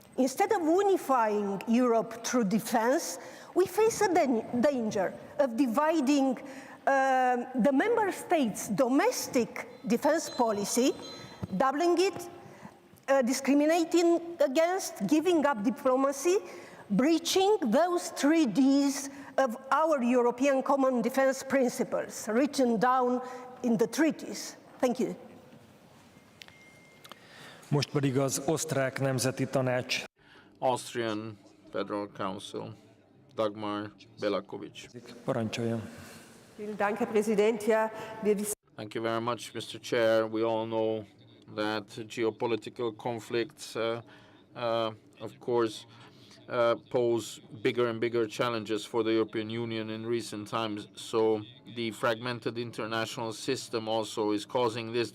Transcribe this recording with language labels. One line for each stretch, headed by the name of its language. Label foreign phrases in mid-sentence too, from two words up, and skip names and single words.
English: Instead of unifying Europe through defense, We face a danger of dividing the member states' domestic defense policy, doubling it, discriminating against, giving up diplomacy, breaching those 3 Ds of our European common defense principles, written down in the treaties. Thank you.
Hungarian: Most pedig az osztrák nemzeti tanács.
English: Austrian Federal Council, Dagmar Belakovic.
Hungarian: Parancsoljon.
German: Dank, Herr Präsident. Ja, wir wissen.
English: Thank you very much, Mr. Chair. We all know that geopolitical conflicts, of course, pose bigger and bigger challenges for the European Union in recent times. So the fragmented international system also is causing this.